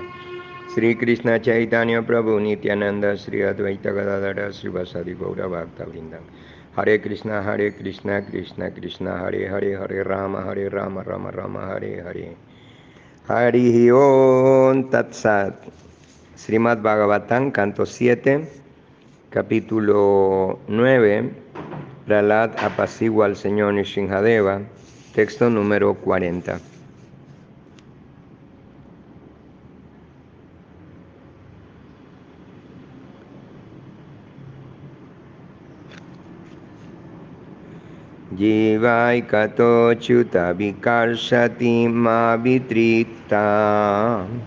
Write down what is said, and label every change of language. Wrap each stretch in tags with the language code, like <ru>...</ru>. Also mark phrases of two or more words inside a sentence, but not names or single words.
<sa>Sri Krishna Chaitanya Prabhu Nityananda Sri Advaita Gadadara Sri Vasadi Gaura Bhakta Vrindam. Hare Krishna Krishna Krishna Hare Hare Hare Rama Rama Rama Hare Hare. Hari Om Tat Sat.</sa> <es>Srimad Bhagavatam, canto 7, capítulo 9. Prahlad apacigua al Señor Nrsimhadeva. Texto número 40.</es> <sa>Jivaikato chuta vikarshati ma vitrita.</sa>